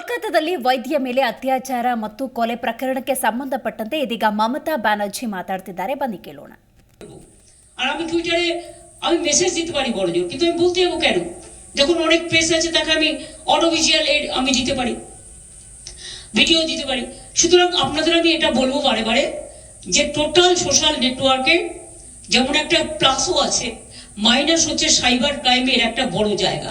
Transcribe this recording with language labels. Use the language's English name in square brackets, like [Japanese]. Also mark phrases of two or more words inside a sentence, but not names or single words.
[Kannada] ಕೋಲ್ಕತ್ತಾದಲ್ಲಿ ವೈದ್ಯ ಮೇಲೆ ಅತ್ಯಾಚಾರ ಮತ್ತು ಕೊಲೆ ಪ್ರಕರಣಕ್ಕೆ ಸಂಬಂಧಪಟ್ಟಂತೆ ಇದೀಗ মমতা ব্যানার্জি মাতাড়তিದ್ದಾರೆ ಬನ್ನಿ ಕೇಳೋಣ। [Bangla] আর আমি টুইটারে আমি মেসেজ দিতে পারি বড় জোর, কিন্তু আমি বলতে যাবো কেন যখন অনেক প্রেস আছে তাকে আমি অডিও ভিজুয়াল এড আমি দিতে পারি, ভিডিও দিতে পারি। সুতরাং আপনাদের আমি এটা বলবো বারে বারে যে টোটাল সোশ্যাল নেটওয়ার্কে যেমন একটা প্লাসও আছে, মাইনাস হচ্ছে সাইবার ক্রাইমের একটা বড় জায়গা।